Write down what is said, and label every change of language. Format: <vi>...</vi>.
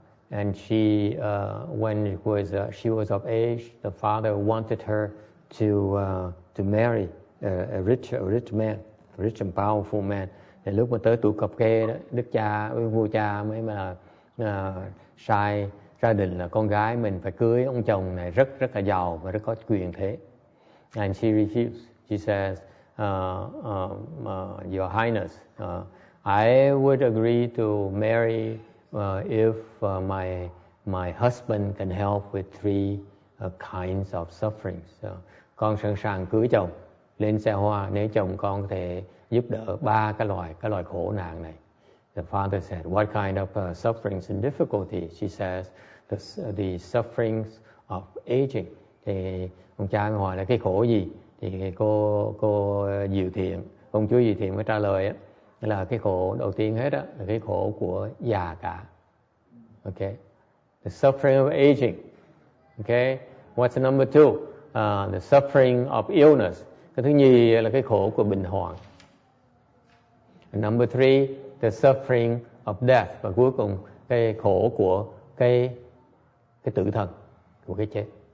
<en>And she when she was of age, the father wanted her to marry a rich man. Rich and powerful man.</en> <vi>Thì lúc mà tới tuổi cập kê đó, đức cha với vua cha mới mà sai gia đình là con gái mình phải cưới ông chồng này rất là giàu và rất có quyền thế.</vi> <en>And she refused. She says, Your Highness, I would agree to marry if my husband can help with 3 kinds of suffering.</en> <vi>So, con sẵn sàng cưới chồng lên xe hoa nếu chồng con có thể giúp đỡ 3 cái loại khổ nạn này.</vi> <en>The father said, what kind of sufferings and difficulties? She says, the sufferings of aging.</en> <vi>Thì ông cha hỏi là cái khổ gì? Thì cô Diệu Thiện, công chúa Diệu Thiện mới trả lời á, là cái khổ đầu tiên hết á là cái khổ của già cả.</vi> <en>Okay, the suffering of aging. Okay, what's number 2? The suffering of illness.</en> <vi>Cái thứ nhì là cái khổ của bệnh hoạn.</vi> <en>And number 3, the suffering of death.</en> <vi>Và cuối cùng cái khổ của cái tử thần, của cái chết.</vi>